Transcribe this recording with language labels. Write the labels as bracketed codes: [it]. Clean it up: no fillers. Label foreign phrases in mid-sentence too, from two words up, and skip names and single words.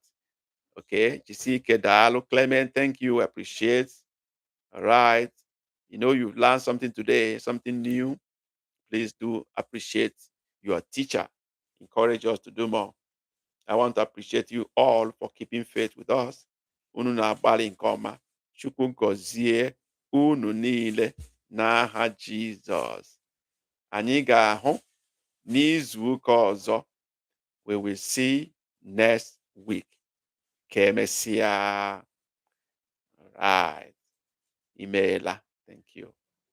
[en] Okay, Jessica Diallo Clement, thank you. Appreciate. All right. You know you've learned something today, something new. Please do appreciate your teacher. Encourage us to do more. I want to appreciate you all for keeping faith with us. [ig] Unu na-agbalị nke ọma. Chukwu gọzie unu niile n'aha Jizọs. Anyị ga-ahụ n'izu ụka ọzọ. [en] We will see next week. [ig] Ka emesịa. [en] All right. Imeela. Thank you.